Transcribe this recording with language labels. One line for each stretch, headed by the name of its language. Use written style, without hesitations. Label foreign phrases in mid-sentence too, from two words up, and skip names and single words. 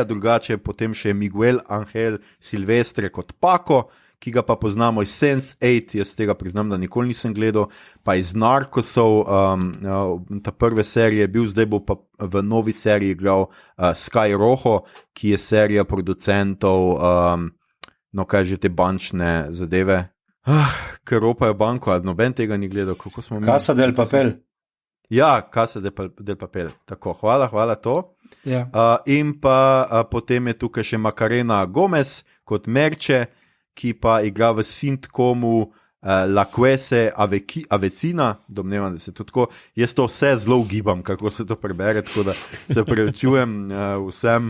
Slovenian: Drugače potem še Miguel Angel Silvestre kot Paco, ki ga pa poznamo iz Sense8, jaz tega priznam, da nikoli nisem gledal, pa iz Narcosov, ta prve serije je bil, zdaj bo pa v novi seriji igral Sky Rojo, ki je serija producentov, no kaj že te bančne zadeve, ker ropajo banko, ali noben tega ni gledal, kako smo mi? Casa del Papel. Ja, Casa del Papel, tako, hvala to. Ja. In pa potem je tukaj še Macarena Gomez kot Merče, ki pa igra v sitcomu La Quese Avecina, domnevam, da se to tako, jaz to vse zelo ugibam, kako se to prebere, tako da se prevečujem vsem.